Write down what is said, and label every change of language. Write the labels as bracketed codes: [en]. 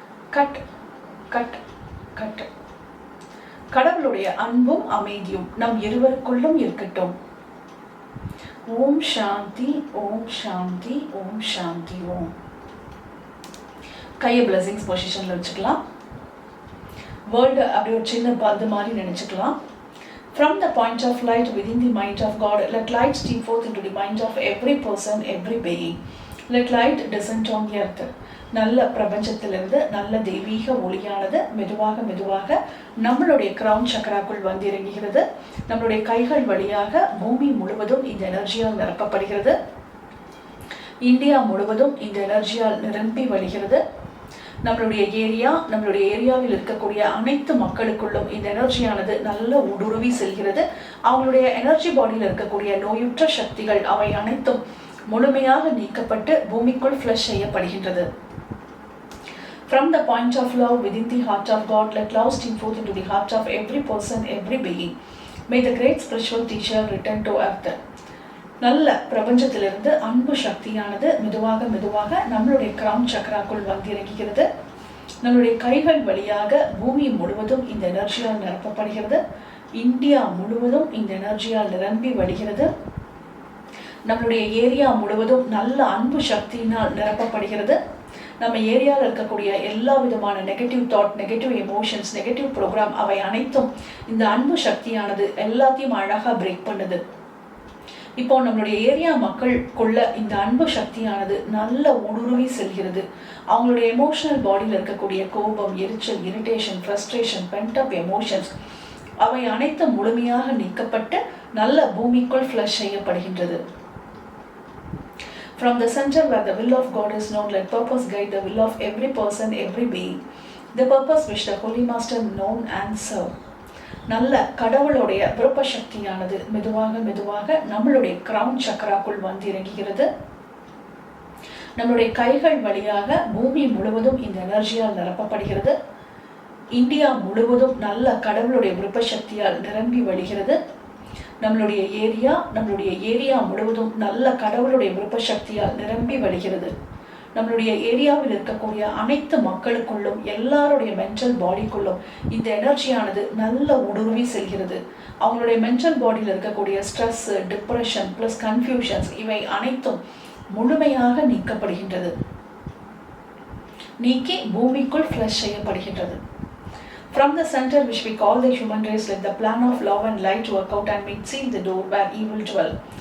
[ta] Cut cut cut. கடவுளுடைய அன்பும் அமைதியும் நம் இருவருக்குள்ளும் இருக்கட்டும். ஓம் சாந்தி, ஓம் சாந்தி, ஓம் சாந்தி, ஓம். கையை பிளஸிங்ஸ் பொசிஷன்ல வச்சுக்கலாம். வேர்ல்டு அப்படி ஒரு சின்ன பந்து மாதிரி நினைச்சுக்கலாம். [en] From the point of light within the mind of God, let light steam forth into the mind of every person, every being. Let light descend on the earth. [ta] நல்ல பிரபஞ்சத்திலிருந்து நல்ல தெய்வீக ஒளியானது மெதுவாக மெதுவாக நம்மளுடைய கிரவுன் சக்கராக்குள் வந்து இறங்குகிறது. நம்மளுடைய கைகள் வழியாக பூமி முழுவதும் இந்த எனர்ஜியால் நிரப்பப்படுகிறது. இந்தியா முழுவதும் இந்த எனர்ஜியால் நிரம்பி வழிகிறது. நம்மளுடைய ஏரியாவில் இருக்கக்கூடிய அனைத்து மக்களுக்குள்ளும் இந்த எனர்ஜியானது நல்ல ஊடுருவி செல்கிறது. அவங்களுடைய எனர்ஜி பாடியில் இருக்கக்கூடிய நோயுற்ற சக்திகள் அவை அனைத்தும் முழுமையாக நீக்கப்பட்டு பூமிக்குள் ஃப்ளஷ் செய்யப்படுகின்றது. [en] From the point of love within the heart of God, let love steam forth into the heart of every person, every being. May the great spiritual teacher return to earth. [ta] நல்ல பிரபஞ்சத்திலிருந்து அன்பு சக்தியானது மெதுவாக மெதுவாக நம்மளுடைய crown சக்கராக்குள் வந்து இறங்குகிறது. நம்மளுடைய கைகள் வழியாக பூமி முழுவதும் இந்த எனர்ஜியால் நிரப்பப்படுகிறது. இந்தியா முழுவதும் இந்த எனர்ஜியால் நிரம்பி வழிகிறது. நம்மளுடைய ஏரியா முழுவதும் நல்ல அன்பு சக்தியினால் நிரப்பப்படுகிறது. நம்ம ஏரியாவில் இருக்கக்கூடிய எல்லா விதமான negative thought, negative emotions, negative program அவை அனைத்தும் இந்த அன்பு சக்தியானது எல்லாத்தையும் அழகாக பிரேக் பண்ணுது. இப்போ நம்மளுடைய ஏரியா மக்களுக்குள்ள இந்த அன்பு சக்தியானது நல்ல ஊடுருவி செல்கிறது. அவங்களுடைய எமோஷனல் பாடியில் இருக்கக்கூடிய கோபம், எரிச்சல், இரிட்டேஷன், ஃப்ரஸ்ட்ரேஷன், பென்டப் எமோஷன்ஸ் அவை அனைத்தும் முழுமையாக நீக்கப்பட்டு நல்ல பூமிக்குள் ஃப்ளஷ் செய்யப்படுகின்றது. [en] From the center where the will of God is known, let purpose guide the will of every person, every being. The purpose which the Holy Master known and serve. [ta] நல்ல கடவுளுடைய விருப்ப சக்தியானது மெதுவாக மெதுவாக நம்மளுடைய கிரவுன் சக்கராக்குள் வந்து இறங்குகிறது. நம்மளுடைய கைகள் வழியாக பூமி முழுவதும் இந்த எனர்ஜியால் நிரப்பப்படுகிறது. இந்தியா முழுவதும் நல்ல கடவுளுடைய விருப்ப சக்தியால் நிரம்பி வழிகிறது. நம்மளுடைய ஏரியா முழுவதும் நல்ல கடவுளுடைய விருப்ப சக்தியால் நிரம்பி வழிகிறது. நம்மளுடைய ஏரியாவில் இருக்கக்கூடிய அனைத்து மக்களுக்குள்ளும் எல்லாருடைய மென்டல் பாடிக்குள்ளும் இந்த எனர்ஜியானது நல்ல ஊடுருவி செல்கிறது. அவங்களுடைய மென்டல் பாடியில் இருக்கக்கூடிய ஸ்ட்ரெஸ், டிப்ரெஷன் பிளஸ் கன்ஃபியூஷன்ஸ் இவை அனைத்தும் முழுமையாக நீக்கப்படுகின்றது. நீக்கி பூமிக்குள் ஃப்ளஷ் செய்யப்படுகின்றது. [en] From the center which we call the human race, let the plan of love and light work out and make seal the door where evil dwell.